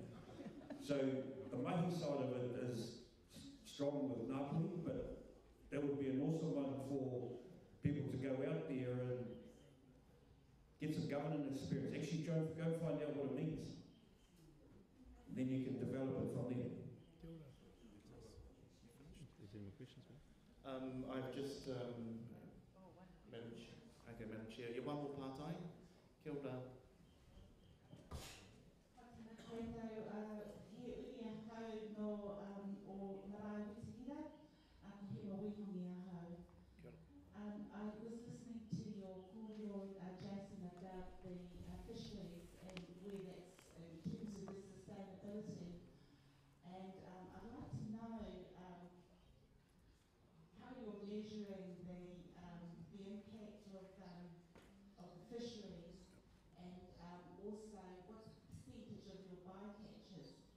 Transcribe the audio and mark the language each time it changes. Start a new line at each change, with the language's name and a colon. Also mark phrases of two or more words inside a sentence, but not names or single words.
English: So the mahi side of it is strong with Ngāpuhi, but that would be an awesome one for people to go out there and get some governance experience. Actually go find out what it means. And then you can develop it from there. Is there any questions? I've just Madam Chair.
Māori: Ia waho pātai. Kia ora.
English: I was listening to your call, Jason, about the fisheries and where that's in terms of the sustainability. And I'd like to know how you're measuring the impact of the fisheries, and also what percentage of your bycatches.